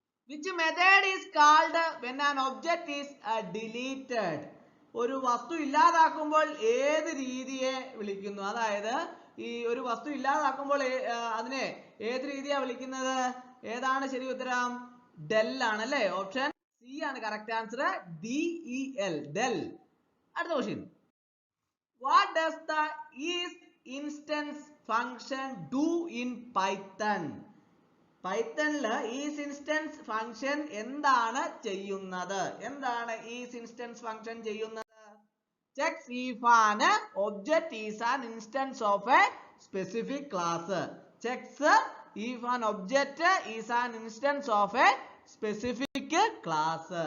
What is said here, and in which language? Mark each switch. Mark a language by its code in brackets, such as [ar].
[en] Which method is called when an object is deleted? [ml] ഒരു വസ്തു ഇല്ലാതാക്കുമ്പോൾ ഏത് രീതിയെ വിളിക്കുന്നു? അതായത് ഈ ഒരു വസ്തു ഇല്ലാതാക്കുമ്പോൾ അതിനെ ഏത് രീതിയാ വിളിക്കുന്നത്? ഏതാണ് ശരി ഉത്തരം? del ആണ് അല്ലേ? ഓപ്ഷൻ C ആണ് കറക്റ്റ് ആൻസർ. DEL. del. അടുത്ത question. [en] What does the isInstance function do in Python? [ml] പൈത്തണില് isInstance function എന്താണ് ചെയ്യുന്നത്? എന്താണ് isInstance function ചെയ്യുന്നത്? [en] Checks if an object is an instance of a specific class. Checks if an object is an instance of a specific class.